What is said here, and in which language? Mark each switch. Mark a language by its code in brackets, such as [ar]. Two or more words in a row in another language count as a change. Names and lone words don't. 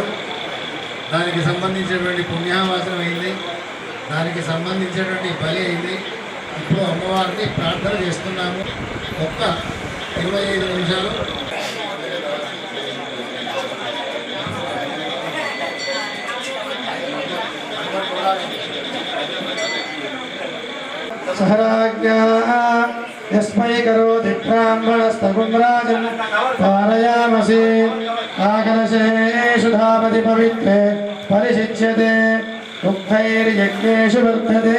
[te] దానికి సంబంధించినటువంటి పుణ్యావాసనం అయింది, దానికి సంబంధించినటువంటి బలి అయింది. ఇప్పుడు అమ్మవారిని ప్రార్థన చేస్తున్నాము. ఒక్క 25 నిమిషాలు. [sa] सहराज्ञा यस्मै करोति ब्राह्मणस्तगुं राजन् पारयामसि आकलशेषु धावति पवित्रे परिशिच्यते दुःखैर्यज्ञेषु वर्धते।